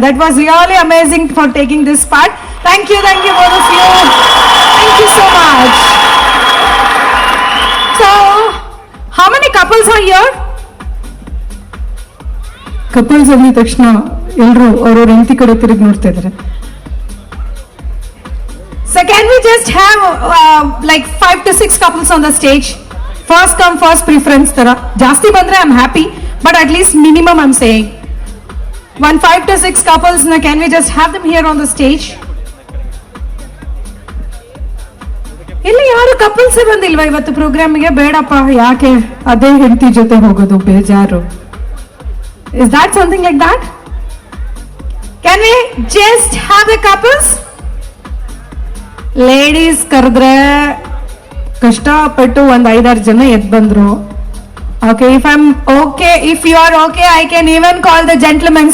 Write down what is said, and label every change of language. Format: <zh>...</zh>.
<en>That was really amazing for taking this part. Thank you both of you. Thank you so much. So, how many couples are here?</en> <kn>Couples ಅಂದ ತಕ್ಷಣ ಎಲ್ಲರೂ ಅವ್ರವ್ರ ಹೆಂಡತಿ ಕಡೆ ತಿರುಗಿ ನೋಡ್ತಾ ಇದ್ದಾರೆ.</kn> <en>So can we just have like 5 to 6 couples on the stage? First come first preference ತರ.</en> <kn>ಜಾಸ್ತಿ ಬಂದ್ರೆ</kn> <en>I'm happy, but at least minimum I'm saying 5 to 6 couples. Can we just have them here on the stage?</en> <kn>ಇಲ್ಲಿ ಯಾರು ಕಪಲ್ಸೇ ಬಂದಿಲ್ವಾ ಇವತ್ತು ಪ್ರೋಗ್ರಾಮಿಗೆ? ಬೇಡಪ್ಪ, ಯಾಕೆ ಅದೇ ಹೆಂಡತಿ ಜೊತೆ ಹೋಗೋದು, ಬೇಜಾರು.</kn> <en>Is that something like that? Can we just have the couples?</en> <kn>Ladies ಕರೆದ್ರೆ ಕಷ್ಟಪಟ್ಟು ಒಂದು 5-6 ಜನ ಎದ್ದು ಬಂದ್ರು.</kn> <en>Okay, if you are okay, I can even call the gentlemen.</en>